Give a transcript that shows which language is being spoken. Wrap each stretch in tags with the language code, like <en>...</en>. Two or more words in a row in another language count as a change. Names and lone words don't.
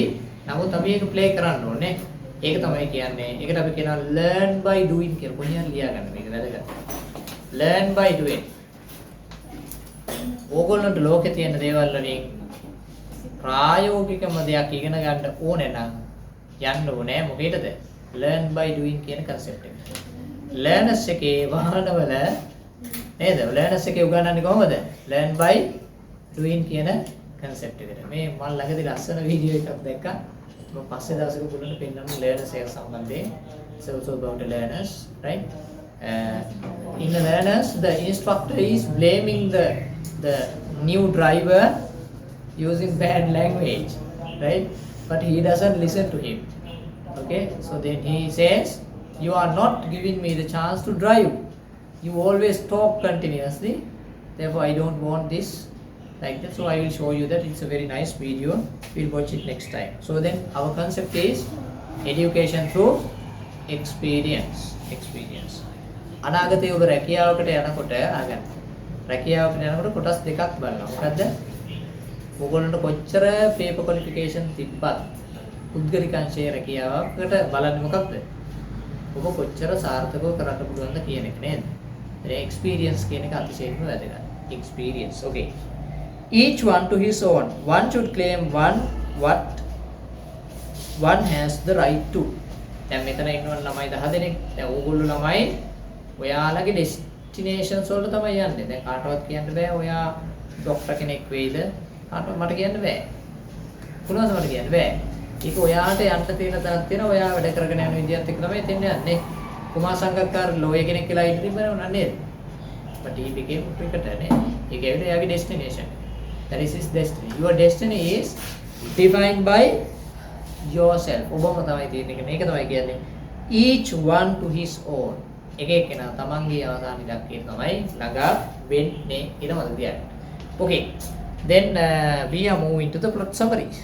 <si>නමුත් අපි ඒක ප්ලේ කරන්න ඕනේ. ඒක තමයි කියන්නේ. ඒකට අපි කියනවා</si> <en>learn by doing</en> <si>කියලා. කොහොමද ලියා ගන්න මේක වැදගත්. learn by doing. ඕගොල්ලන්ට ලෝකේ තියෙන දේවල් වලින් ප්‍රායෝගිකම දෙයක් ඉගෙන ගන්න ඕනේ නම් යන්න ඕනේ මොකේද?</si> <en>learn by doing</en> <si>කියන concept එක. learners එකේ වාහනවල නේද? learners එකේ උගන්වන්නේ කොහොමද?</si> <en>learn by doing</en> <si>කියන concept එකට. මේ මම ළඟදී ලස්සන වීඩියෝ එකක් දැක්කා. මම පස්සේ දවසක පුදුන්න පෙන්නන්න learners එක සම්බන්ධයෙන්.</si> <en>It's also about the learners, right? In the learners, the instructor is blaming the new driver using bad language, right? But he doesn't listen to him. Okay, so then he says, you are not giving me the chance to drive. You always talk continuously. Therefore, I don't want this like that. So I will show you that. It's a very nice video. We'll watch it next time. So then our concept is education through experience. Experience.</en> <si>අනාගතයේ ඔබ රැකියාවකට යනකොට අහගන්න. රැකියාවකට යනකොට කොටස් දෙකක් බලනවා. මොකද්ද? ඔයගොල්ලන්ට කොච්චර</si> <en>paper qualification</en> <si>තිබ්බත් පුද්ගලික අංශයේ රැකියාවකට බලන්නේ මොකක්ද? ඔබ කොච්චර සාර්ථකව කරන්න පුළුවන්ද කියන එක නේද? ඒ experience කියන එක අතිශයින්ම වැදගත්.</si> <en>Experience. Okay. Each one to his own. One should claim what one has the right to.</en> <si>දැන් මෙතන ඉන්නවන ළමයි 10 දෙනෙක්. දැන් ඕගොල්ලෝ ළමයි ඔයාලගේ ඩෙස්ටිනේෂන්ස් වලට තමයි යන්නේ. දැන් කාටවත් කියන්න බෑ ඔයා ડોක්ටර් කෙනෙක් වෙයිද? කාටවත් මට කියන්න බෑ. පුළුවන්ද මට කියන්න බෑ. ඒක ඔයාට යන්න තියෙන තැනක් තියෙනවා. ඔයා වැඩ කරගෙන යන විදිහත් එක්ක තමයි එතෙන් යන්නේ. කුමාර සංගක්කාර ලෝය කෙනෙක් කියලා ඉන්න තිබුණා නේද?</si> <en>But he became a cricketer නේ. He gave the destination. That is his destiny. Your destiny is defined by yourself.</en> <si>ඔබම තමයි තියෙන්නේ. මේක තමයි කියන්නේ</si> <en>each one to his own.</en> <si>එක එක්කෙනා තමන්ගේ අවසාන ඉලක්කය තමයි ළඟා වෙන්නේ කියලා මතක තියාගන්න.</si> <en>Okay. Then we are moving to the plot summary.</en>